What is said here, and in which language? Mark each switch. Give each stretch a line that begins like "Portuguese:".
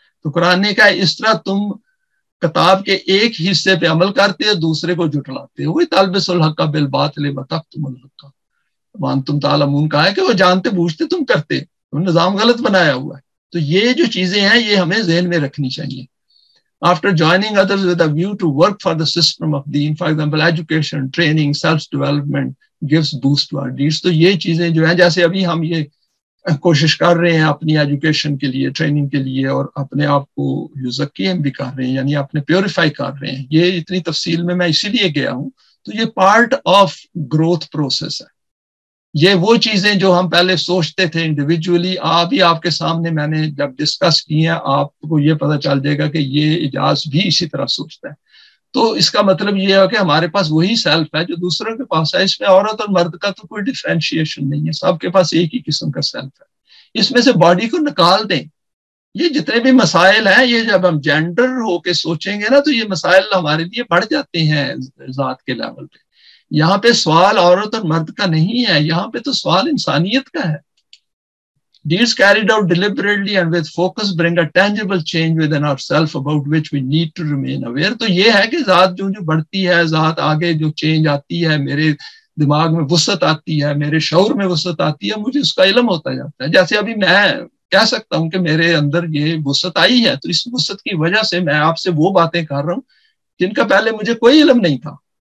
Urdu: تو قرآن نے کہا اس طرح تم کتاب کے ایک حصے پہ عمل کرتے ہو، دوسرے کو جھٹلاتے ہو. وہی
Arabic: تلبسوا الحق بالباطل وتکتموا الحق وانتم تعلمون
Urdu: کہا ہے کہ وہ جانتے بوجھتے تم کرتے، نظام غلط بنایا ہوا ہے. تو یہ جو چیزیں ہیں یہ ہمیں ذہن میں رکھنی چاہیے.
English: After joining others with a view to work for the system of deen, for example, education, training, self-development gives boost to our deeds.
Urdu: تو یہ چیزیں جو ہیں، جیسے ابھی ہم یہ کوشش کر رہے ہیں اپنی ایجوکیشن کے لیے، ٹریننگ کے لیے، اور اپنے آپ کو یزکیم بھی کر رہے ہیں، یعنی اپنے پیوریفائی کر رہے ہیں. یہ اتنی تفصیل میں اسی لیے گیا ہوں. تو یہ پارٹ آف گروتھ پروسیس ہے. یہ وہ چیزیں جو ہم پہلے سوچتے تھے انڈیویجولی، آپ کے سامنے میں نے جب ڈسکس کی ہیں، آپ کو یہ پتہ چل جائے گا کہ یہ اجاز بھی اسی طرح سوچتا ہے. تو اس کا مطلب یہ ہے کہ ہمارے پاس وہی سیلف ہے جو دوسروں کے پاس ہے. اس میں عورت اور مرد کا تو کوئی ڈفرینشیشن نہیں ہے، سب کے پاس ایک ہی قسم کا سیلف ہے. اس میں سے باڈی کو نکال دیں. یہ جتنے بھی مسائل ہیں یہ جب ہم جینڈر ہو کے سوچیں گے نا تو یہ مسائل ہمارے لیے بڑھ جاتے ہیں ذات کے لیول پہ. یہاں پہ سوال عورت اور مرد کا نہیں ہے, یہاں پہ تو سوال انسانیت کا ہے.
English: Deeds carried out deliberately and with focus bring a tangible change within ourselves about which we need to remain aware.
Urdu: تو یہ ہے کہ ذات جو بڑھتی ہے, ذات آگے جو چینج آتی ہے, میرے دماغ میں وسعت آتی ہے, میرے شعور میں وسعت آتی ہے, مجھے اس کا علم ہوتا جاتا ہے. جیسے ابھی میں کہہ سکتا ہوں کہ میرے اندر یہ وسعت آئی ہے, تو اس وسعت کی وجہ سے میں آپ سے وہ باتیں کر رہا ہوں جن کا پہلے مجھے کوئی علم نہیں تھا.